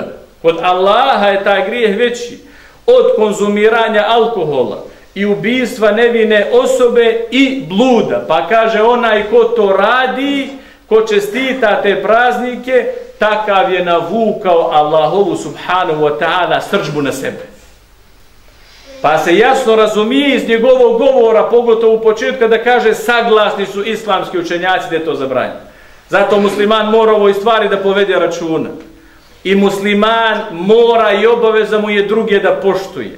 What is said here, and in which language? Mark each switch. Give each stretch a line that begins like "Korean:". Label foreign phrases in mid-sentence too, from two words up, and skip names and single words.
Bosnian: Kod Allaha je taj grijeh veći od konzumiranja alkohola i ubistva nevine osobe i bluda. Pa kaže, onaj ko to radi, ko čestita te praznike, takav je navukao Allahovu
Arabic: سبحانه وتعالى
Bosnian: srdžbu na sebe. Pa se jasno razumije iz njegovog govora, pogotovo u početku da kaže saglasni su islamski učenjaci da je to zabranjeno. Zato musliman mora ovoj stvari da povede računa. I musliman mora i obaveza mu je druge da poštuje.